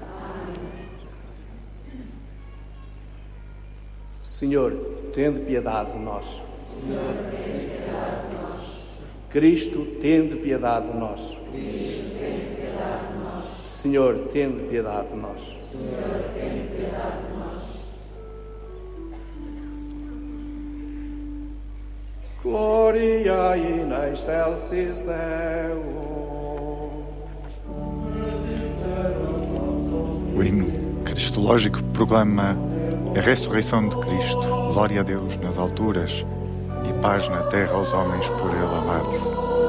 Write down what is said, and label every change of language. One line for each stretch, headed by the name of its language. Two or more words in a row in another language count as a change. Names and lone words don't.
Portuguese: Senhor, tende piedade de nós. Cristo, tende piedade de nós. Senhor, tende piedade de nós.
Latin: Gloria in excelsis Deo.
Portuguese: O hino cristológico proclama a ressurreição de Cristo. Glória a Deus nas alturas e paz na terra aos homens por Ele amados.